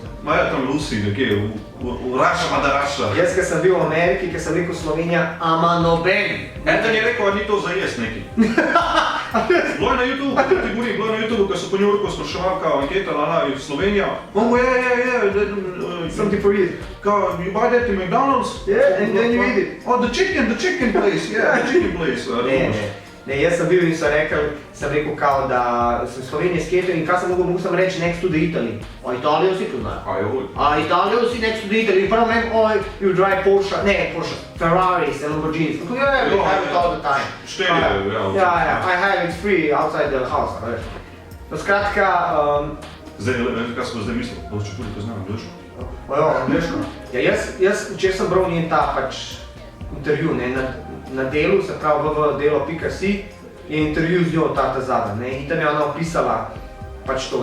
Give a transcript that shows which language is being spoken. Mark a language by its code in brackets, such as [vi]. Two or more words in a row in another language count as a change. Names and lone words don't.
[sl] Ma je tam Lusi, nekje, v Raša, Madaraša. Jaz, ker sem bil v Ameriki, ker sem rekel Slovenija, ama noben. Eden je rekel, ni to za jest neki. Bilo je na YouTube, bilo je na YouTube, ker so po New Yorku spraševali, kao anketa, in Slovenija. Sem ti povedal. Kao, [en] you buy that in McDonald's? Yeah, and then you eat it. Oh, the chicken place, yeah, the chicken place. [sl] Ne, jaz sem bil in sem rekel kao, da sem Slovenija sketel in kaj sem mogel sem reči [en] next to the Italy. [sl] O Italijo si poznajo. A Italijo si [en] next to the Italy. [sl] In prvo meni, [en] you drive Porsche, Ferraris and Lamborghinis. Yeah, we have it all the time. Yeah, I have it free outside the house. [sl] Skratka... Kaj smo zdaj mislili? Boš čepuli poznam, angliško? Angliško. Jaz včeraj sem bral njen ta intervju, na delu, se pravi www.delo.si, je intervju z njo ta zadnja, in tam je ona opisala pač to.